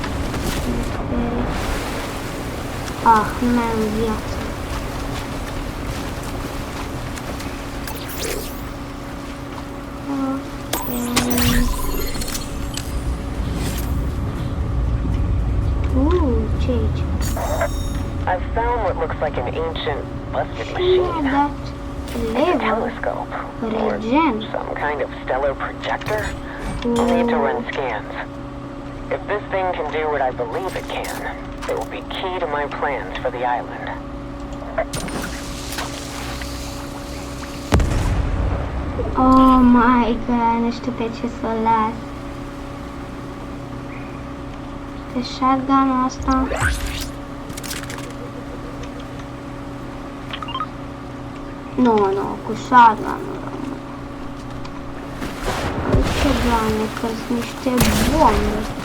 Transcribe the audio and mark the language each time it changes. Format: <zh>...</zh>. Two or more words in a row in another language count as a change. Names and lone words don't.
<ro>Nu mai am viață. Ce aici?</ro> <en>I've found what looks like an ancient, busted machine. It's a telescope, or some kind of stellar projector. I'll need to run scans. If this thing can do what I believe it can, it will be key to my plans for the island. Oh my god,</en> <ro>nu știu pe ce să o las. Pe shotgun-ul ăsta. Nu, cu shotgun-ul rămân. Ce doamne, că sunt niște bombe.</ro>